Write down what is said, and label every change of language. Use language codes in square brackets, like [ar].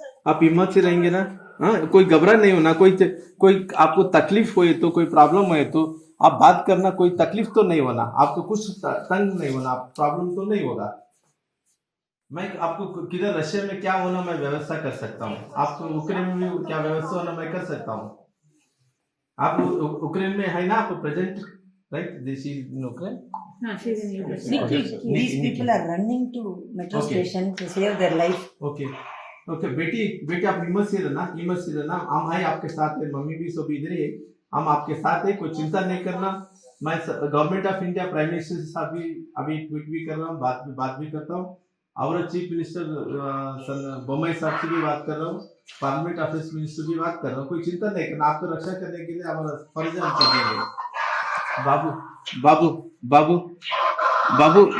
[hi] आप हिम्मत से रहेंगे ना हाँ कोई घबरा नहीं होना कोई आपको तकलीफ हुई तो कोई प्रॉब्लम है तो आप बात करना कोई तकलीफ तो नहीं होना आपको कुछ तंग नहीं होना प्रॉब्लम तो नहीं होगा मैं आपको किधर रशिया में क्या होना मैं व्यवस्था कर सकता हूँ आपको यूक्रेन में क्या व्यवस्था होना मैं कर सकता हूँ आप यूक्रेन में है ना आप present [en] Right this is Ukraine These people are running to metro station to save their life. [hi] Okay बेटी आप हिम्मत से रहना हम है आपके साथ है मम्मी भी सब इधर ही हम आपके साथ है कोई चिंता नहीं करना मैं government of India prime minister साहब भी अभी ट्वीट भी कर रहा हूँ बात भी करता हूँ और चीफ मिनिस्टर बोम्मई साहब से भी बात कर रहा हूँ पार्लियामेंट ऑफिस मिनिस्टर भी बात कर रहा हूँ कोई चिंता नहीं करना आपको रक्षा करने के लिए हमारा फर्ज हम कर देंगे बाबू